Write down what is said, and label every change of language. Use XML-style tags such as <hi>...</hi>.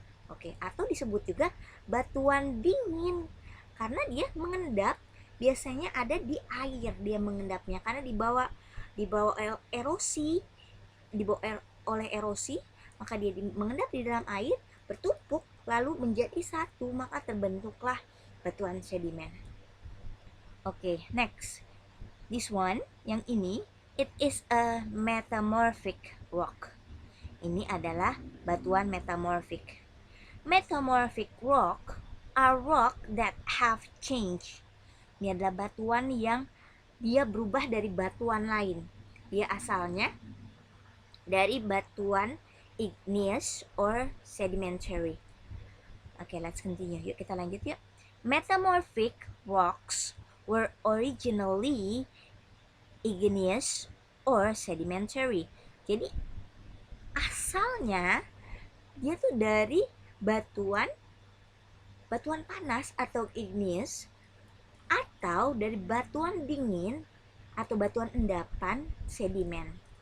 <id>Oke, atau disebut juga batuan dingin karena dia mengendap, biasanya ada di air dia mengendapnya karena dibawa erosi, oleh erosi, maka dia mengendap di dalam air, bertumpuk lalu menjadi satu, maka terbentuklah batuan sedimen. Oke, next.</id> <en>This one,</en> <id>yang ini,</id> <en>it is a metamorphic rock.</en> <id>Ini adalah batuan metamorphic.</id> <en>Metamorphic rock are rock that have changed.</en> <id>Ini adalah batuan yang dia berubah dari batuan lain. Dia asalnya dari batuan igneous or sedimentary.</id> <en>Okay, let's continue.</en> <id>Yuk kita lanjut yuk.</id> <en>Metamorphic rocks were originally igneous or sedimentary.</en> <id>Jadi asalnya dia tuh dari batuan panas atau igneous, atau dari batuan dingin atau batuan endapan sedimen.</id>